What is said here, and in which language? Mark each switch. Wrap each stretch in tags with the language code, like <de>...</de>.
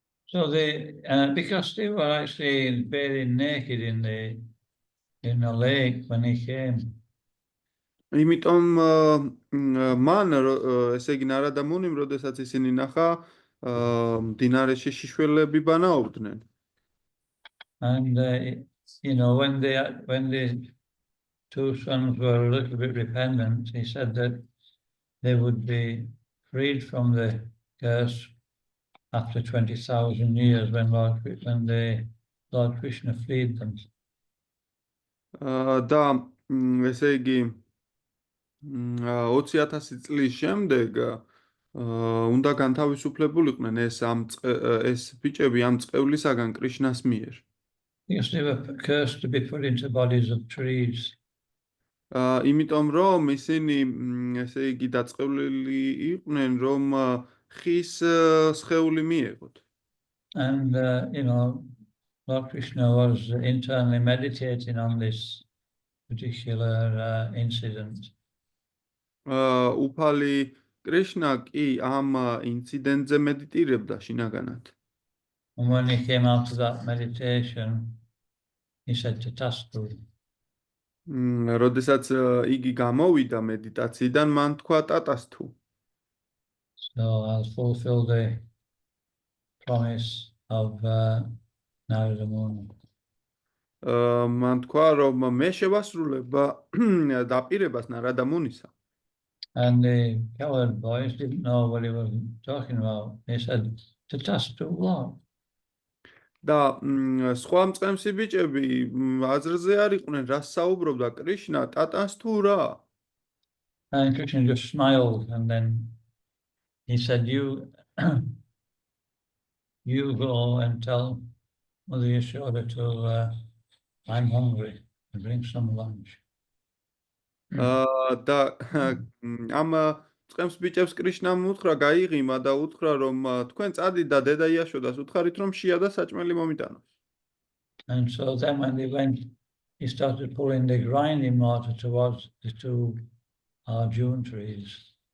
<en>So because they were actually very naked in the lake when he came.</en> <ka>იმიტომ მან ესე იგი ნარადა მუნიმ როდესაც ისინი ნახა მდინარეში შიშველები ბანაობდნენ.</ka> <en>And you know, when the two sons were a little bit repentant, he said that they would be freed from the curse after 20,000 years when the Lord Krishna freed them.</en> <ka>და ესე იგი 20,000 წლის შემდეგ უნდა განთავისუფლებულიყვნენ ეს ბიჭები ამ წყევლისაგან კრიშნას მიერ.</ka> <en>Because they were cursed to be put into bodies of trees.</en> <ka>იმიტომ რომ ისინი ესე იგი დაწყევლილი იყვნენ რომ ხის სხეული მიეღოთ.</ka> <en>And you know, Lord Krishna was internally meditating on this particular incident.</en> <ka>უფალი კრიშნა კი ამ ინციდენტზე მედიტირებდა შინაგანად.</ka> <en>And when he came out of that meditation, he said tatastu.</en> <ka>როდესაც იგი გამოვიდა მედიტაციიდან, მან თქვა ტატასთუ.</ka> <en>So I'll fulfill the promise of Narada Muni.</en> <ka>მან თქვა რომ მე შევასრულებ დაპირებას ნარადა მუნისა.</ka> <en>And the cowherd boys didn't know what he was talking about. They said, tatastu what?</en> <ka>და სხვა მწყემსი ბიჭები აზრზე არ იყვნენ რა საუბრობდა კრიშნა ტატასთუ რა.</ka> <en>And Krishna just smiled and then he said, you go and tell Mother Yashoda to I'm hungry and bring some lunch.</en> <ka>და ამ წყემს ბიჭებს კრიშნამ უთხრა გაიღიმა და უთხრა რომ თქვენ წადით და დედა იაშოდას უთხარით რომ შია და საჭმელი მომიტანოს.</ka> <en>And so then when they went, he started pulling the grinding mortar towards the two June trees.</en>